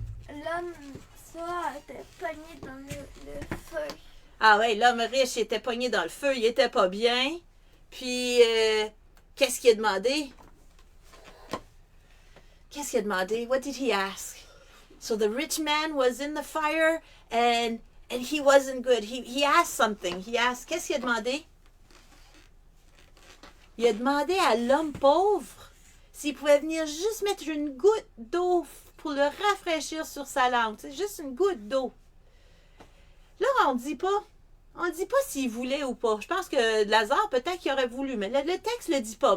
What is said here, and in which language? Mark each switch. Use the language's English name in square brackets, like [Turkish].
[French] L'homme, ça, était pogné dans le feu. Ah ouais, l'homme riche était pogné dans le feu, il était pas bien. Puis, qu'est-ce qu'il a demandé? Qu'est-ce qu'il a demandé? [English] What did he ask? So the rich man was in the fire and he wasn't good. He asked something. [French] Qu'est-ce qu'il a demandé? Il a demandé à l'homme pauvre s'il pouvait venir juste mettre une goutte d'eau pour le rafraîchir sur sa langue. C'est juste une goutte d'eau. Là, on ne dit pas s'il voulait ou pas. Je pense que Lazare, peut-être qu'il aurait voulu, mais le texte ne le dit pas.